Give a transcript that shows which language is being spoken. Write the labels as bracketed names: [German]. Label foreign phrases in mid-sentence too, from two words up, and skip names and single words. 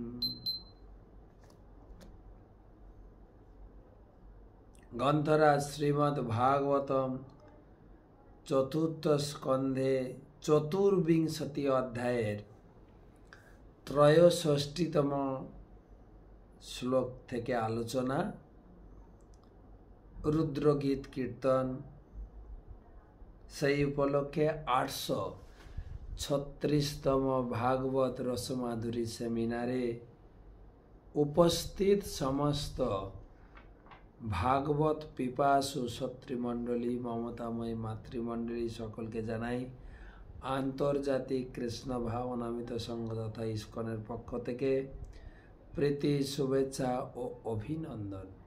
[Sanskrit] ग्रंथराज श्रीमद् भागवतम चतुर्थ स्कंधे चतुर्विंशति अध्यायेर त्रयोषष्टितम श्लोक [Bangla] থেকে আলোচনা। রুদ্রগীত কীর্তন, সেই উপলক্ষে 836তম ভাগবত রসমাধুরী সেমিনারে উপস্থিত সমস্ত ভাগবত পিপাসু সত্রীমণ্ডলী, মমতাময়ী মাতৃমণ্ডলী সকলকে জানাই আন্তর্জাতিক কৃষ্ণ ভাবনামিত সংঘ তথা ইস্কনের পক্ষ থেকে প্রীতি, শুভেচ্ছা ও অভিনন্দন।